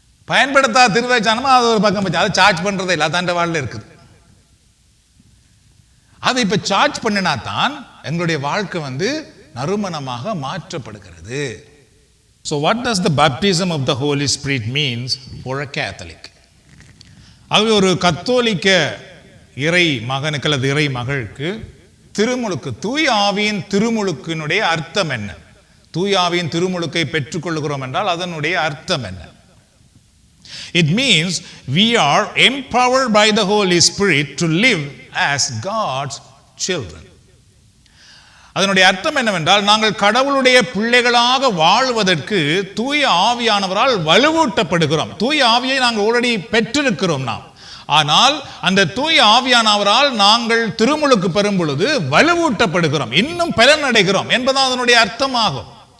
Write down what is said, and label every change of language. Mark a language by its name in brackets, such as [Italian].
[Tamil] பயன்படுத்தாத திருவரை சாதனமாக அது ஒரு பக்கம் வச்சு அதை சார்ஜ் பண்ணுறதே இல்லை, அதாண்ட வாழ்ல இருக்குது. அதை இப்போ சார்ஜ் பண்ணினா தான் எங்களுடைய வாழ்க்கை நறுமணமாக மாற்றப்படுகிறது. [English] So what does the baptism of the Holy Spirit means for a Catholic? [Tamil] ஆகவே ஒரு கத்தோலிக்க இறை மகனுக்கு அல்லது இறை மகளுக்கு திருமுழுக்கு, தூய ஆவியின் திருமுழுக்கினுடைய அர்த்தம் என்ன? தூய ஆவியின் திருமுழுக்கை பெற்றுக்கொள்கிறோம் என்றால் அதனுடைய அர்த்தம் என்ன? [English] It means we are empowered by the Holy Spirit to live as God's children. [Tamil] அதனுடைய அர்த்தம் என்னவென்றால், நாங்கள் கடவுளுடைய பிள்ளைகளாக வாழ்வதற்கு தூய ஆவியானவரால் வலுவூட்டப்படுகிறோம். தூய ஆவியை நாங்கள் ஆல்ரெடி பெற்றிருக்கிறோம் நாம். ஆனால் அந்த தூய ஆவியானவரால் நாங்கள் திருமுழுக்கு பெறும் பொழுது வலுவூட்டப்படுகிறோம், இன்னும் பலனடைகிறோம் என்பது அதனுடைய அர்த்தமாகும்.